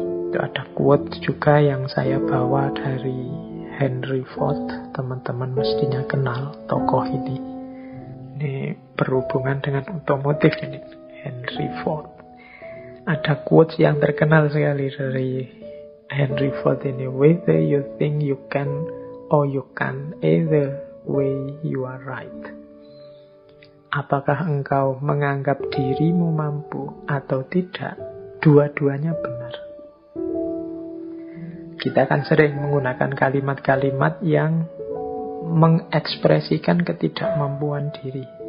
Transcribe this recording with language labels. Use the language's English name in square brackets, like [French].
[Indonesian] Itu ada quote juga yang saya bawa dari Henry Ford. Teman-teman mestinya kenal tokoh ini. Ini berhubungan dengan otomotif ini, Henry Ford. Ada quotes yang terkenal sekali dari Henry Ford ini. [English] Whether you think you can or you can, either way you are right. [Indonesian] Apakah engkau menganggap dirimu mampu atau tidak, dua-duanya benar. Kita kan sering menggunakan kalimat-kalimat yang mengekspresikan ketidakmampuan diri.